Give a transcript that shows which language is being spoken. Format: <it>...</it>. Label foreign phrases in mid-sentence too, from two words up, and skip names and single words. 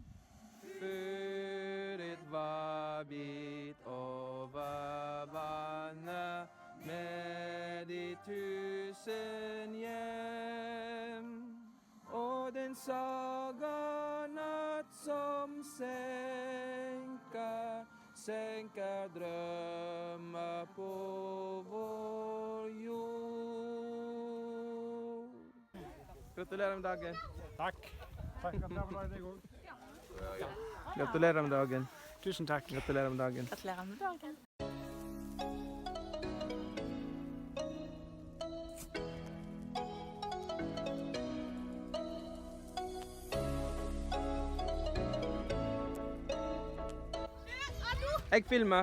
<sv>För ett vabbigt över vannet med de tusen hem. Och den saga natt som sänker drömmar på vår jord.</sv> <no>Gratulerer med dagen. Takk. Gratulerer med dagen. Gratulerer med dagen. Tusen takk. Gratulerer med dagen. Gratulerer med dagen. Jeg filmer.</no>